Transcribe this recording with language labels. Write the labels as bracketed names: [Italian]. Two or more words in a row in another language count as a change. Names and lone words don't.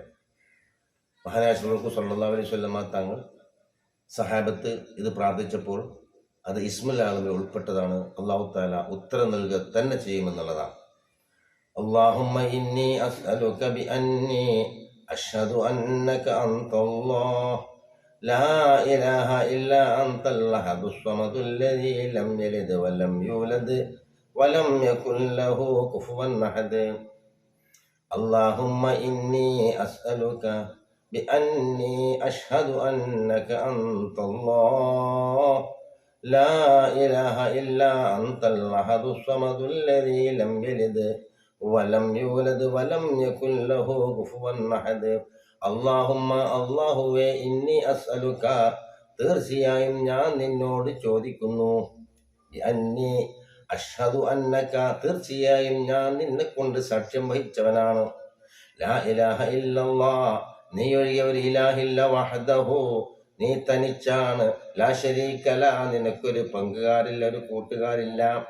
[Malayalam] മഹാനായ റസൂലുള്ളാഹി [Arabic] صلى الله عليه وسلم [Malayalam] തങ്ങൾ സഹാബത്ത് ഇത് പ്രാർത്ഥിച്ചപ്പോൾ അത് [Arabic] اسم الأعظم [Malayalam] ഉൾപ്പെട്ടതാണ്. [Arabic] الله تعالى [Malayalam] ഉത്തരം നൽകുക തന്നെ ചെയ്യുമെന്നുള്ളതാണ്. [Arabic] اللهم إني أسألك بأني أشهد أنك أنت الله لا إله إلا أنت الأحد الصمد الذي لم يلد ولم يولد ولم يكن له كفوا أحد اللهم إني أسألك بأني أشهد أنك أنت الله لا إله إلا أنت الأحد الصمد الذي لم يلد ولم يولد ولم يكن له كفوا أحد അല്ലാഹുമ്മ, അല്ലാഹുവേ, إني أسألك, [Malayalam] തീർച്ചയായും ഞാൻ നിന്നോട് ചോദിക്കുന്നു, [Arabic] أني أشهد أنك, [Malayalam] തീർച്ചയായും ഞാൻ നിന്നെ കൊണ്ട് സാക്ഷ്യം വഹിച്ചവനാണ്, [Arabic] لا إله إلا الله, [Malayalam] നീ ഒഴികെ ഒരു ഇലാഹില്ല, [Arabic] വഹ്ദഹു, [Malayalam] നീ തനിച്ചാണ്, [Arabic] لا شريك له, [Malayalam] നിനക്കൊരു പങ്കുകാരില്ല, ഒരു കൂട്ടുകാരില്ല,